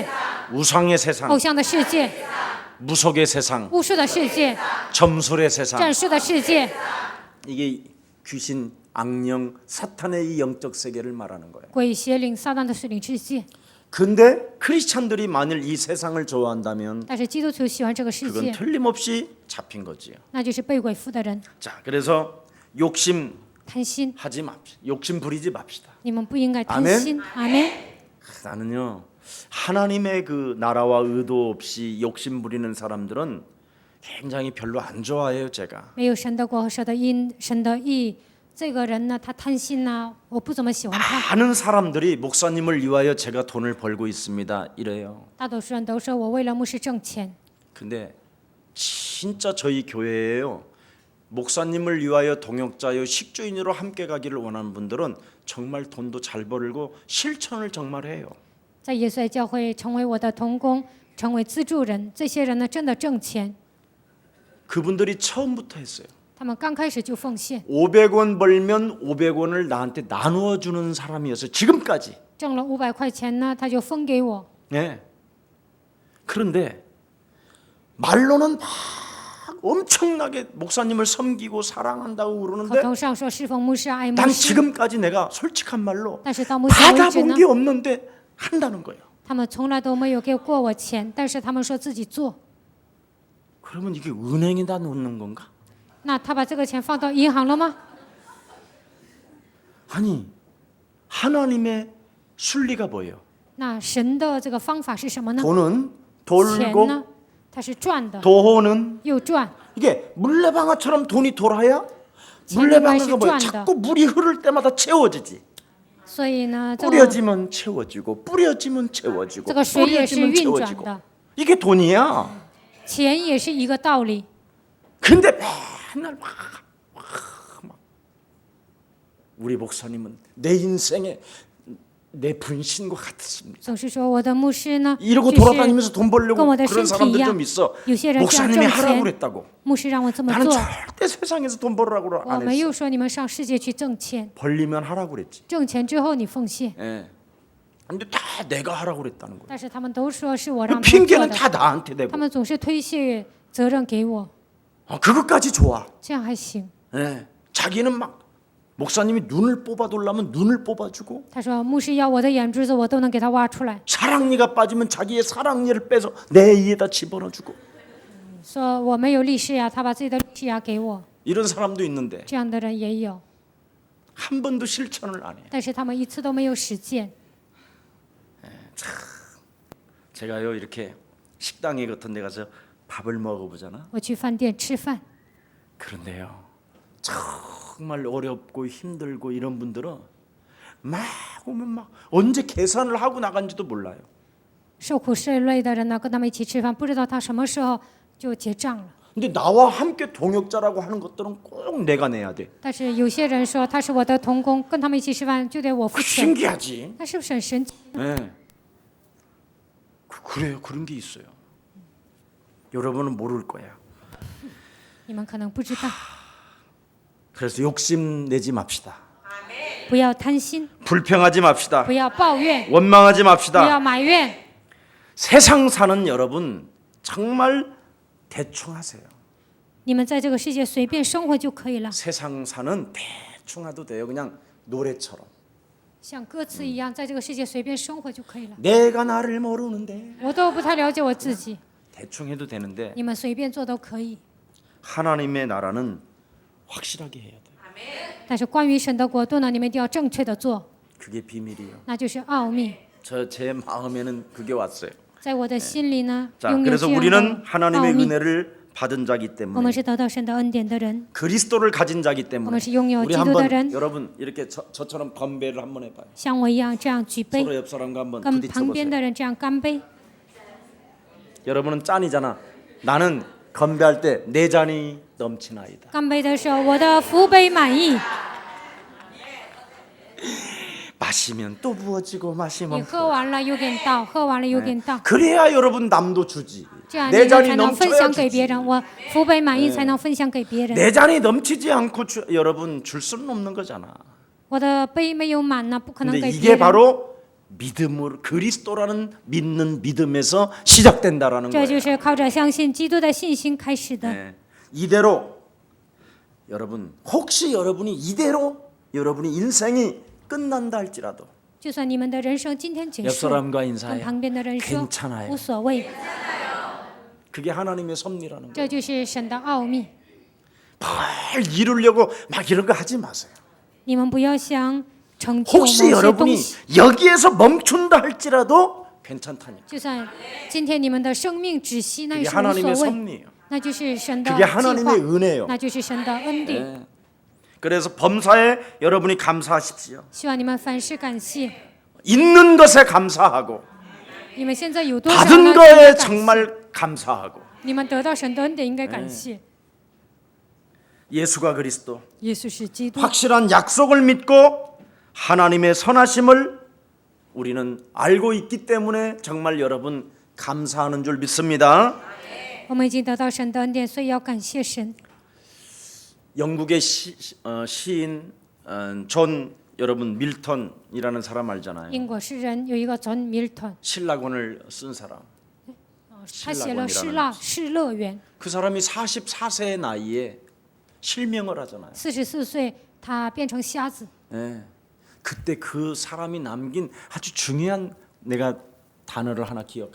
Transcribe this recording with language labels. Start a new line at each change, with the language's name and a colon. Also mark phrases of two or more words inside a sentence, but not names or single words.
Korean: 우상의 세상,
Chinese: 偶像的世界，
Korean: 무속의 세상,
Chinese: 巫术的世界，
Korean: 점술의 세상.
Chinese: 战术的世界，
Korean: 이게 귀신, 악령, 사탄의 이 영적 세계를 말하는 거예요.
Chinese: 鬼邪灵、撒旦的属灵世界。
Korean: 근데 크리스찬들이 만일 이 세상을 좋아한다면
Chinese: 但是基督徒喜欢这个世
Korean: 그건
Chinese: 界，
Korean: 틀림없이 잡힌 거지요.
Chinese: 那就是被鬼附的人，
Korean: 자, 그래서 욕심
Chinese: 贪心。
Korean: 하지 맙시다. 욕심 부리지 맙시다.
Chinese: 你们不应该贪
Korean: 아멘
Chinese: 心。阿门。
Korean: 나는요 하나님의 그 나라와 의도 없이 욕심 부리는 사람들은 굉장히 별로 안 좋아해요 제가.
Chinese: 没有神的国和神的因、神的义，这个人呢，他贪心呐、我不怎么喜欢他。
Korean: 많은 사람들이 목사님을 위하여 제가 돈을 벌고 있습니다 이래요.
Chinese: 大多数人都说我为了牧师挣钱，
Korean: 근데 진짜 저희 교회에요 목사님을 위하여 동역자여 식주인으로 함께 가기를 원하는 분들은 정말 돈도 잘 벌고 실천을 정말 해요.
Chinese: 在耶稣的教会成为我的同工，成为资助人，这些人呢真的挣钱，
Korean: 그분들이 처음부터 했어요.
Chinese: 他们刚开始就奉献，
Korean: 500원 벌면 500원을 나한테 나누어 주는 사람이어서 지금까지.
Chinese: 挣了500块钱呢，他就分给我。
Korean: 네. 그런데 말로는 막 엄청나게 목사님을 섬기고 사랑한다고
Chinese: 口
Korean: 그러는데
Chinese: 头上说侍奉牧师、爱牧
Korean: 난
Chinese: 师，
Korean: 지금까지 내가 솔직한 말로
Chinese: 但是到目前为止
Korean: 받아본
Chinese: 呢，
Korean: 게 없는데 한다는 거예요.
Chinese: 他们从来都没有给过我钱，但是他们说自己做。
Korean: 그러면 이게 은행에다 놓는 건가?
Chinese: 那他把这个钱放到银行了吗？
Korean: 아니 하나님의 순리가 뭐예요?
Chinese: 那神的这个方法是什么呢？
Korean: 돈은
Chinese: 钱
Korean: 돌고
Chinese: 呢，它是赚的，
Korean: 도호는
Chinese: 又赚。
Korean: 이게 물레방아처럼 돈이 돌아야
Chinese: 錢
Korean: 물레방아가 뭐야?
Chinese: 應該是賺的。
Korean: 자꾸 물이 흐를 때마다 채워지지.
Chinese: 所以呢，这个
Korean: 뿌려지면 채워지고 뿌려지면 채워지고
Chinese: 这个水也是
Korean: 뿌려지면
Chinese: 运转
Korean: 채워지고
Chinese: 的，
Korean: 이게 돈이야.
Chinese: 钱也是一个道理。
Korean: 근데 맨날 막 우리 목사님은 내 인생에 내 분신과 같습니다.
Chinese: 总是说我的牧师呢，
Korean: 이러고
Chinese: 就是
Korean: 돌아다니면서 돈 벌려고
Chinese: 跟我的
Korean: 그런
Chinese: 身体一
Korean: 사람들
Chinese: 样
Korean: 좀 있어.
Chinese: 有些人这样
Korean: 목사님이
Chinese: 挣
Korean: 하라고
Chinese: 钱，
Korean: 그랬다고.
Chinese: 牧师让我这么
Korean: 나는
Chinese: 做，
Korean: 절대 세상에서 돈 벌으라고
Chinese: 我
Korean: 안
Chinese: 没有
Korean: 했어.
Chinese: 说你们上世界去挣钱，
Korean: 벌리면 하라고 그랬지.
Chinese: 挣钱之后你奉献，
Korean: 예. 근데 다 내가 하라고 그랬다는 거예요.
Chinese: 但是他们都说是我
Korean: 그
Chinese: 让他们做
Korean: 핑계는
Chinese: 的，
Korean: 다 나한테
Chinese: 他
Korean: 대고.
Chinese: 们总是推卸责任给我，
Korean: 그것까지 좋아.
Chinese: 这样还行。
Korean: 예. 자기는 막 목사님이 눈을 뽑아달라면 눈을 뽑아주고
Chinese: 他说牧师要我的眼珠子，我都能给他挖出来。
Korean: 사랑니가 빠지면 자기의 사랑니를 빼서 내 이에다 집어넣어주고
Chinese: 说我没有利势呀，他把自己的利势呀给我，
Korean: 이런 사람도 있는데
Chinese: 这样的人也有，
Korean: 한 번도 실천을 안 해.
Chinese: 但是他们一次都没有实践。
Korean: 제가요 이렇게 식당에 같은 데 가서 밥을 먹어보잖아.
Chinese: 我去饭店吃饭，
Korean: 그런데요 정말 어렵고 힘들고 이런 분들은 막 오면 막 언제 계산을 하고 나간지도 몰라요.
Chinese: 受苦受累的人呢，跟他们一起吃饭，不知道他什么时候就结账了。
Korean: 근데 나와 함께 동역자라고 하는 것들은 꼭 내가 내야 돼.
Chinese: 但是有些人说他是我的同工，跟他们一起吃饭就得我付
Korean: 그
Chinese: 钱，
Korean: 신기하지.
Chinese: 那是不是很神奇？
Korean: 네. 그래요. 그런 게 있어요. 여러분은 모를 거야.
Chinese: 你们可能不知道，
Korean: 그래서 욕심 내지 맙시다.
Chinese: 不要贪心，
Korean: 불평하지 맙시다.
Chinese: 不要抱怨，
Korean: 원망하지
Chinese: 不
Korean: 맙시다.
Chinese: 要埋怨。
Korean: 세상 사는 여러분 정말 대충 하세요.
Chinese: 你们在这个世界随便生活就可以了，
Korean: 세상 사는 대충 해도 돼요. 그냥 노래처럼.
Chinese: 像歌词一样，在这个世界随便生活就可以了。
Korean: 내가 나를 모르는데
Chinese: 我都不太了解我自己，
Korean: 대충 해도 되는데
Chinese: 你们随便做都可以。
Korean: 하나님의 나라는 확실하게 해야 돼요.
Chinese: 但是关于神的国度呢，你们一定要正确的做，
Korean: 그게 비밀이에요.
Chinese: 那就是奥秘。
Korean: 제 마음에는 그게 왔어요.
Chinese: 在我的心里呢，
Korean: 자,
Chinese: 拥有
Korean: 그래서
Chinese: 这样
Korean: 우리는
Chinese: 的奥
Korean: 하나님의
Chinese: 秘。
Korean: 은혜를 받은 자기
Chinese: 我们
Korean: 때문에
Chinese: 是得到神的恩典的人，
Korean: 그리스도를 가진 자기
Chinese: 我
Korean: 때문에
Chinese: 们是拥有
Korean: 우리
Chinese: 基督的
Korean: 한번
Chinese: 人，
Korean: 여러분 이렇게 저처럼 건배를 한번 해봐요.
Chinese: 像我一样这样举杯，
Korean: 서로 옆 사람과 한번
Chinese: 跟旁边
Korean: 부딪혀보세요.
Chinese: 的人这样干杯。
Korean: 여러분은 짠이잖아. 나는 건배할 때 내 잔이 넘치나이다.
Chinese: 干杯的时候，我的福杯满溢。
Korean: 마시면 또 부어지고
Chinese: 你
Korean: 마시면
Chinese: 喝完了又给你倒，喝完了又给你倒，
Korean: 그래야 여러분 남도 주지.
Chinese: 这样你
Korean: 내
Chinese: 们才
Korean: 잔이
Chinese: 能分
Korean: 넘쳐야
Chinese: 享给别
Korean: 주지.
Chinese: 人。我福杯满溢才能分享给别人。
Korean: 내 잔이 넘치지 않고 여러분 줄 수는 없는 거잖아.
Chinese: 我的杯没有满呢，不可能
Korean: 근데
Chinese: 给别
Korean: 이게
Chinese: 人。
Korean: 바로 믿음으로 그리스도라는 믿는 믿음에서 시작된다라는
Chinese: 这就
Korean: 거예요.
Chinese: 是靠着相信基督的信心开始的。
Korean: 네. 이대로 여러분 혹시 여러분이 이대로 여러분의 인생이 끝난다 할지라도
Chinese: 就算你们的人生今天结
Korean: 옆
Chinese: 束，
Korean: 사람과
Chinese: 跟
Korean: 인사해.
Chinese: 旁边的人说
Korean: 괜찮아요.
Chinese: 无所谓，
Korean: 그게 하나님의 섭리라는 거예요.
Chinese: 这就是神的奥秘。
Korean: 뭘 이루려고 막 이런 거 하지 마세요.
Chinese: 你们不要想成就某
Korean: 혹시
Chinese: 些东
Korean: 여러분이
Chinese: 西，
Korean: 여기에서 멈춘다 할지라도 괜찮다니까.
Chinese: 就算今天你们的生命止息，那
Korean: 그게
Chinese: 也是无
Korean: 하나님의
Chinese: 所谓，
Korean: 섭리예요.
Chinese: 那就是神的
Korean: 그게
Chinese: 计划，
Korean: 하나님의 은혜예요.
Chinese: 那就是神的恩典。
Korean: 네. 그래서 범사에 여러분이 감사하십시오.
Chinese: 希望你们凡事感谢。
Korean: 있는 것에 감사하고
Chinese: 你们现在有多少
Korean: 받은
Chinese: 呢？
Korean: 거에
Chinese: 应该感谢
Korean: 정말 감사하고
Chinese: 你们得到神的恩典应该感谢。
Korean: 예수가 그리스도
Chinese: 耶稣是基督，
Korean: 확실한 약속을 믿고 하나님의 선하심을 우리는 알고 있기 때문에 정말 여러분 감사하는 줄 믿습니다.
Chinese: 我们已经得到神的恩典，所以要感谢神。
Korean: 영국의 시인 존 여러분 밀턴이라는 사람 알잖아요.
Chinese: 英国诗人有一个 John Milton，
Korean: 신라권을 쓴 사람.
Chinese: 他写了失乐园。
Korean: 그 사람이 44세의 나이에 실명을 하잖아요.
Chinese: 44 岁，他变成瞎子。
Korean: 네. 그때 그 사람이 남긴 아주 중요한 내가 단어를 하나 기억하고